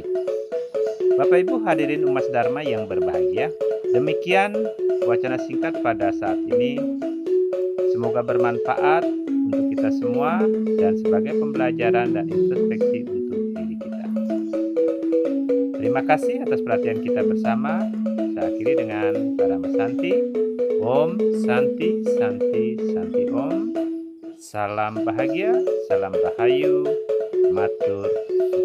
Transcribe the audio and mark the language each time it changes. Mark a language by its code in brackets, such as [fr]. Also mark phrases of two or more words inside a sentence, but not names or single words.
[id] Bapak Ibu hadirin umat Dharma yang berbahagia, demikian wacana singkat pada saat ini. Semoga bermanfaat untuk kita semua dan sebagai pembelajaran dan introspeksi untuk diri kita. Terima kasih atas perhatian kita bersama. Saya akhiri dengan Parama Santi. [sa] Om Santi Santi Santi Om. [id] Salam bahagia, salam rahayu, matur